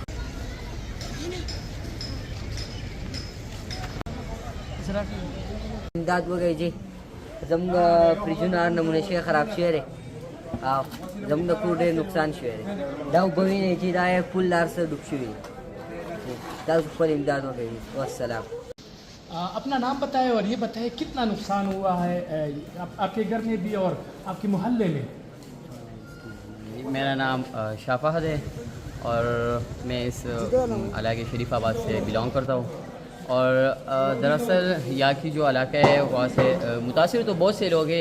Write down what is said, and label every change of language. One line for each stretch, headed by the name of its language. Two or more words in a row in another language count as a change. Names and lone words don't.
Pashto: امداد وګورئ جی زموږ فریجونه هر نمونه شی خراب شوی دی او زموږ د کور ډېر نقصان شوی دی دا اوبه وینئ چې دا یې پل هر څه ډوب شوي دي تاسو خپل امداد وکړئ والسلام.
Urdu: اپنا نام بتائیں اور یہ بتائیں کتنا نقصان ہوا ہے آپ کے گھر میں بھی اور آپ کے محلے میں. میرا نام شاہ فہد ہے اور میں اس علاقے شریف آباد سے بلانگ کرتا ہوں اور دراصل یہاں کی جو علاقہ ہے وہاں سے متاثر تو بہت سے لوگ ہیں.